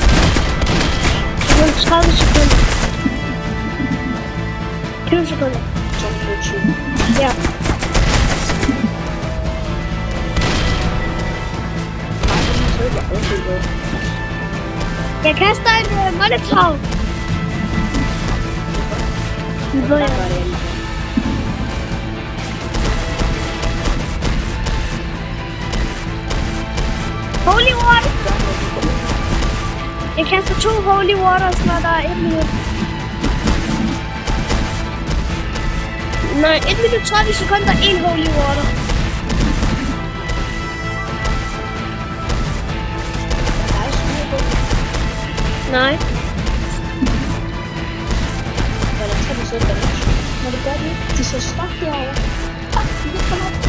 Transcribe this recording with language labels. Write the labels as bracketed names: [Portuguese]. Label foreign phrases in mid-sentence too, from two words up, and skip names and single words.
[Danish] 30 sekunder. 20 sekunder. 220. Ja. Jeg kaster en molotov. Det ved jeg. [English] Holy water! [Danish] Jeg kaster 2 [English] holy waters, [Danish] når der er 1 minut. Nej, 1 minut 30 sekunder, 1 [English] holy water. [Danish] Nej. Hvordan tager du så damage? Når du gør det, de så svagt derovre. Fuck, de kan komme op.